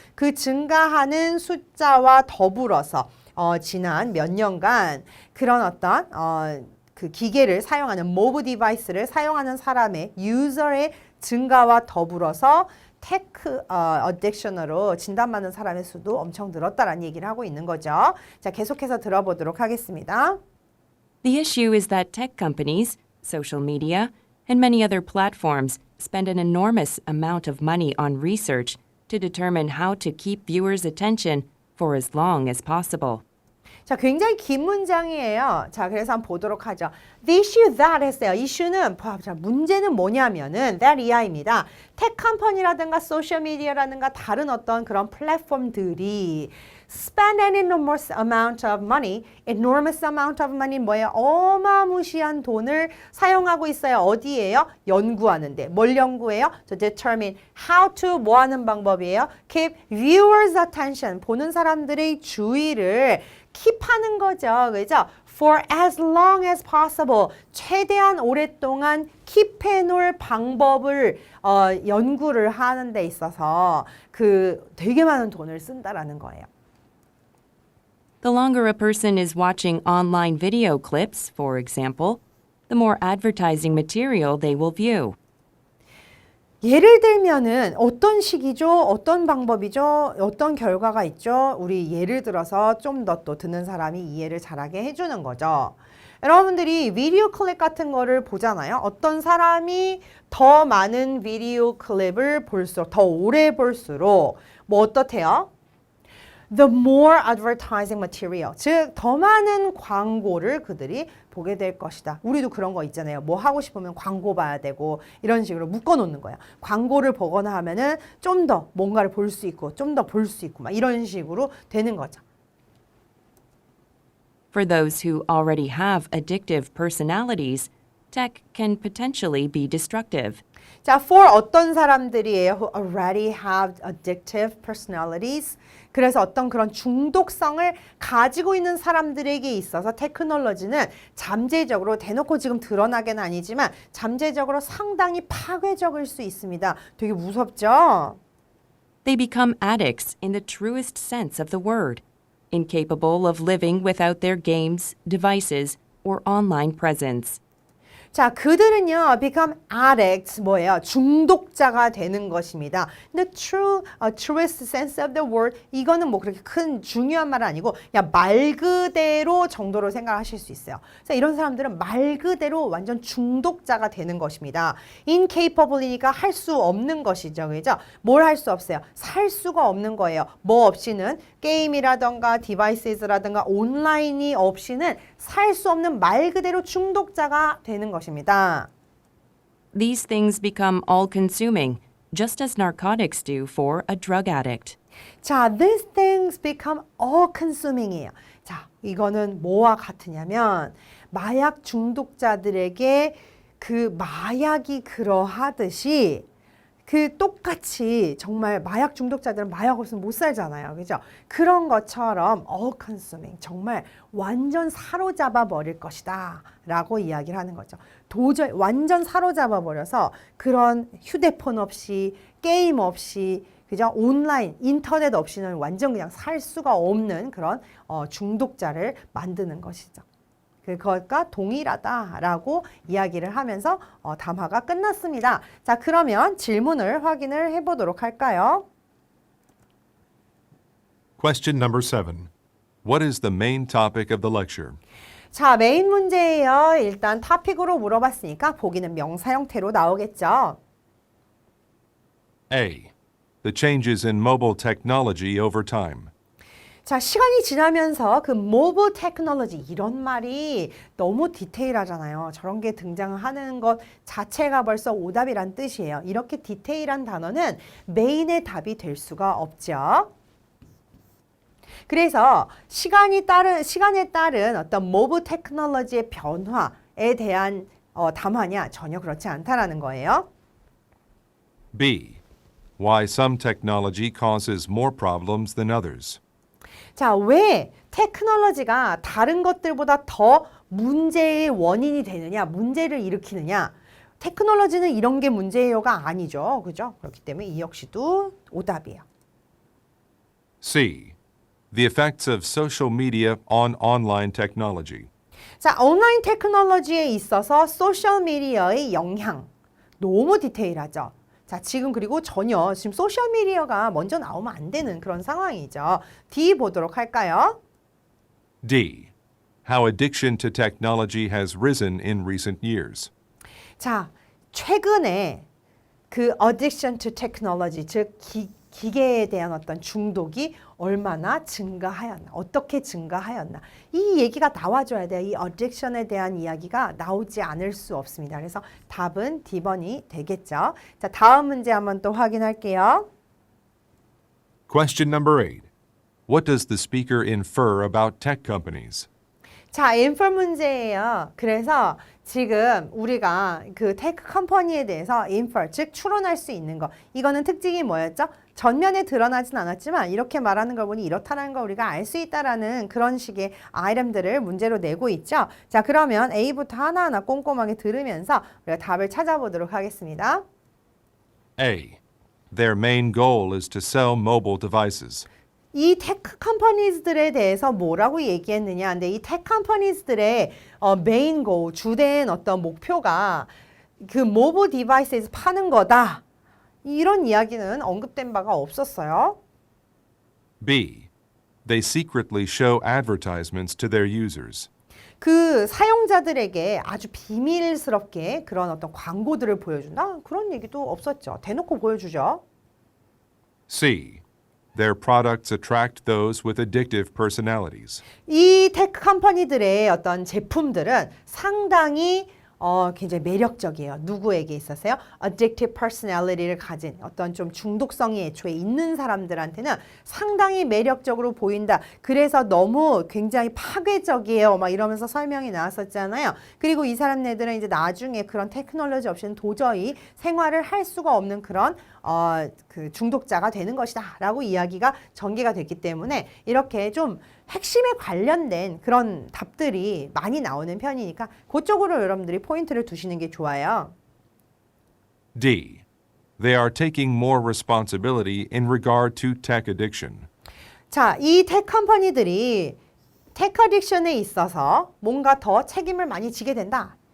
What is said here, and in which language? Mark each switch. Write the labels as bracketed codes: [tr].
[ko] 그 증가하는 숫자와 더불어서 지난 몇 년간 그런 어떤 그 기계를 사용하는 mobile device를 사용하는 사람의 유저의 증가와 더불어서 테크 어딕션으로 진단받는 사람의 수도 엄청 늘었다라는 얘기를 하고 있는 거죠. 자, 계속해서 들어보도록 하겠습니다. [en] The issue is that tech companies, social media, and many other platforms spend an enormous amount of money on research to determine how to keep viewers' attention for as long as possible. [ko] 자, 굉장히 긴 문장이에요. 자, 그래서 한번 보도록 하죠. [en] The issue that [ko] 했어요. 이슈는, 자, 문제는 뭐냐면은 that 이하입니다. tech 컴퍼니라든가 소셜 미디어라든가 다른 어떤 그런 플랫폼들이 [en] spend an enormous amount of money. enormous amount of money [ko] 뭐예요? 어마무시한 돈을 사용하고 있어요. 어디에요? 연구하는데. 뭘 연구해요? [en] To determine how to [ko] 뭐 하는 방법이에요? [en] Keep viewers' attention. [ko] 보는 사람들의 주의를 킵하는 거죠. 그죠? [en] For as long as possible. [ko] 최대한 오랫동안 킵해 놓을 방법을 연구를 하는 데 있어서 되게 많은 돈을 쓴다라는 거예요. [en] The longer a person is watching online video clips, for example, the more advertising material they will view. [ko] 예를 들면은 어떤 식이죠? 어떤 방법이죠? 어떤 결과가 있죠? 우리 예를 들어서 좀 더 또 듣는 사람이 이해를 잘하게 해주는 거죠. 여러분들이 비디오 클립 같은 거를 보잖아요. 어떤 사람이 더 많은 비디오 클립을 볼수록, 더 오래 볼수록 뭐 어떻대요? [en] The more advertising material, [ko] 즉 더 많은 광고를 그들이 보게 될 것이다. 우리도 그런 거 있잖아요. 뭐 하고 싶으면 광고 봐야 되고 이런 식으로 묶어놓는 거예요. 광고를 보거나 하면은 좀 더 뭔가를 볼 수 있고 좀 더 볼 수 있고 막 이런 식으로 되는 거죠. [en] For those who already have addictive personalities, tech can potentially be destructive. [ko] 자, for 어떤 사람들이에요? [en] Who already have addictive personalities. [ko] 그래서 어떤 그런 중독성을 가지고 있는 사람들에게 있어서 테크놀로지는 잠재적으로 대놓고 지금 드러나게는 아니지만 잠재적으로 상당히 파괴적일 수 있습니다. 되게 무섭죠? [en] They become addicts in the truest sense of the word, incapable of living without their games, devices, or online presence. [ko] 자, 그들은요, [en] become addicts, [ko] 뭐예요? 중독자가 되는 것입니다. 근데 [en] truest sense of the word, [ko] 이거는 뭐 그렇게 큰 중요한 말은 아니고, 그냥 말 그대로 정도로 생각하실 수 있어요. 그래서 이런 사람들은 말 그대로 완전 중독자가 되는 것입니다. incapable이니까 할 수 없는 것이죠. 그죠? 뭘 할 수 없어요? 살 수가 없는 거예요. 뭐 없이는 게임이라던가 디바이스라던가 온라인이 없이는 살 수 없는 말 그대로 중독자가 되는 것입니다. [en] These things become all-consuming, just as narcotics do for a drug addict. 자, these things become all-consuming이에요. [ko] 자, 이거는 뭐와 같으냐면 마약 중독자들에게 그 마약이 그러하듯이 똑같이 정말 마약 중독자들은 마약 없으면 못 살잖아요. 그죠? 그런 것처럼 all-consuming, 정말 완전 사로잡아 버릴 것이다 라고 이야기를 하는 거죠. 도저히 완전 사로잡아 버려서 그런 휴대폰 없이 게임 없이 그죠? 온라인, 인터넷 없이는 완전 그냥 살 수가 없는 그런 중독자를 만드는 것이죠. 그것과 동일하다라고 이야기를 하면서 담화가 끝났습니다. 자, 그러면 질문을 확인을 해보도록 할까요? [en] Question number 7. What is the main topic of the lecture? [ko] 자, 메인 문제예요. 일단 토픽으로 물어봤으니까 보기는 명사 형태로 나오겠죠. A. [en] The changes in mobile technology over time. [ko] 자, 시간이 지나면서 그 모바일 테크놀로지 이런 말이 너무 디테일하잖아요. 저런 게 등장하는 것 자체가 벌써 오답이란 뜻이에요. 이렇게 디테일한 단어는 메인의 답이 될 수가 없죠. 그래서 시간에 따른 어떤 모바일 테크놀로지의 변화에 대한 담화냐? 전혀 그렇지 않다라는 거예요. B. [en] Why some technology causes more problems than others. [ko] 자, 왜 테크놀로지가 다른 것들보다 더 문제의 원인이 되느냐, 문제를 일으키느냐. 테크놀로지는 이런 게 문제예요가 아니죠. 그죠? 그렇기 때문에 이 역시도 오답이에요. C. [en] The effects of social media on online technology. [ko] 자, 온라인 테크놀로지에 있어서 소셜미디어의 영향. 너무 디테일하죠. 자, 지금 그리고 전혀 지금 소셜미디어가 먼저 나오면 안 되는 그런 상황이죠. D 보도록 할까요? D. [en] How addiction to technology has risen in recent years. [ko] 자, 최근에 그 [en] addiction to technology, [ko] 즉 기계에 대한 어떤 중독이 얼마나 증가하였나, 어떻게 증가하였나 이 얘기가 나와줘야 돼요. 이 addiction에 대한 이야기가 나오지 않을 수 없습니다. 그래서 답은 D번이 되겠죠. 자, 다음 문제 한번 또 확인할게요. [en] Question number 8. What does the speaker infer about tech companies? [ko] 자, infer 문제예요. 그래서 지금 우리가 그 테크 컴퍼니에 대해서 infer, 즉 추론할 수 있는 거. 이거는 특징이 뭐였죠? 전면에 드러나진 않았지만 이렇게 말하는 걸 보니 이렇다는 걸 우리가 알 수 있다라는 그런 식의 아이템들을 문제로 내고 있죠. 자, 그러면 A부터 하나하나 꼼꼼하게 들으면서 우리가 답을 찾아보도록 하겠습니다. A. [en] Their main goal is to sell mobile devices. [ko] 이 테크 컴퍼니들에 대해서 뭐라고 얘기했느냐. 근데 이 테크 컴퍼니들의 메인 고 주된 어떤 목표가 그 모바일 디바이스에서 파는 거다. 이런 이야기는 언급된 바가 없었어요. B. [en] They secretly show advertisements to their users. [ko] 그 사용자들에게 아주 비밀스럽게 그런 어떤 광고들을 보여준다. 그런 얘기도 없었죠. 대놓고 보여주죠. C. [en] Their products attract those with addictive personalities. [ko] 이 테크 컴퍼니들의 어떤 제품들은 상당히 굉장히 매력적이에요. 누구에게 있어서요? Addictive personality를 가진 어떤 좀 중독성이 애초에 있는 사람들한테는 상당히 매력적으로 보인다. 그래서 너무 굉장히 파괴적이에요. 막 이러면서 설명이 나왔었잖아요. 그리고 이 사람네들은 이제 나중에 그런 테크놀로지 없이는 도저히 생활을 할 수가 없는 그런 그 중독자가 되는 것이다 라고 이야기가 전개가 됐기 때문에 이렇게 좀 핵심에 관련된 그런 답들이 많이 나오는 편이니까 그쪽으로 여러분들이 포인트를 두시는 게 좋아요. D. [en] They are taking more responsibility in regard to tech addiction. [ko] 자, 이 테크 컴퍼니들이 테크 어딕션에 있어서 뭔가 더 책임을 많이 지게 된다.